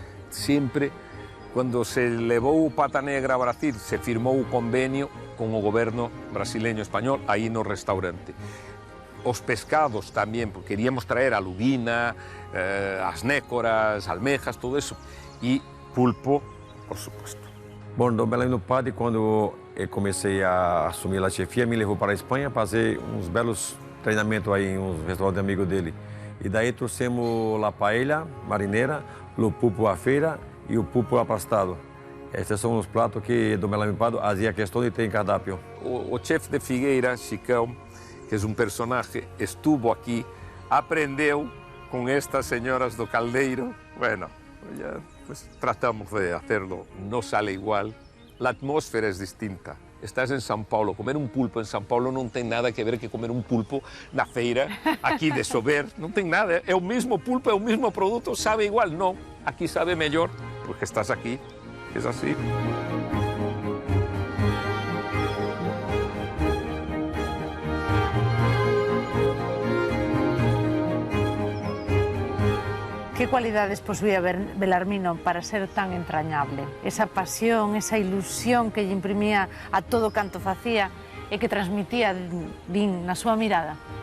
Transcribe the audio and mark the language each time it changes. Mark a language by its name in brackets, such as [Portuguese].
[Galician] Siempre, cuando se levou o Pata Negra a Brasil, se firmou o convenio con o goberno brasileño español, aí no restaurante. [Spanish] os pescados también, porque queríamos traer a lubina, asnécoras, almejas, todo eso, e pulpo, por supuesto. [Portuguese] Bom, Dom Belarmino Padre, quando eu comecei a assumir a chefia, me levou para a Espanha fazer uns belos treinamentos aí em uns restaurantes amigos dele. E daí trouxemos a paella marineira, o pulpo à feira e o pulpo aplastado. Esses são os pratos que Dom Belarmino Padre fazia questão de ter em cardápio. [Galician] O chefe de [Spanish] Figueira, Chicão, que es un personaje, estuvo aquí, aprendeu con estas señoras [Galician] do caldeiro. [Spanish] Bueno, ya pues tratamos de hacerlo, no sale igual. La atmósfera es distinta. Estás en São Paulo, [Galician] comer un pulpo en São Paulo non ten nada que ver que comer un pulpo na feira, aquí de Sober, non ten nada. É o mismo pulpo, é o mismo produto, sabe igual. No, aquí sabe mellor, porque estás aquí, es así. [Spanish] ¿Qué cualidades posuía Belarmino para ser tan entrañable? [Galician] Esa pasión, esa ilusión que lle imprimía a todo canto facía e que transmitía din na súa mirada.